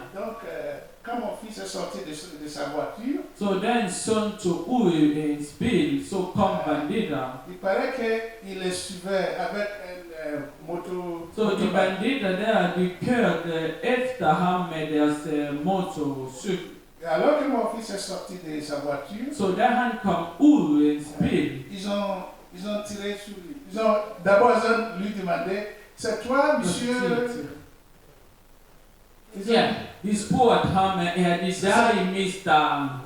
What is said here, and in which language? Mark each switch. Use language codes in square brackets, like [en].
[fr] Donc, quand mon fils est sorti de sa voiture, [da] så da en søn tog ud i en bil, så kom banditter. [fr] il paraît qu'il les suivait avec une moto. [da] Så de banditter der, de kørte efter ham med deres motorcykel. [fr] Et alors que mon fils est sorti de sa voiture, [da] Så da han kom ud i en bil, [fr] ils ont tiré sur lui. D'abord, ils ont lui demandé, c'est toi, monsieur? [da] ja, de spurgte ham, er det dig, mister?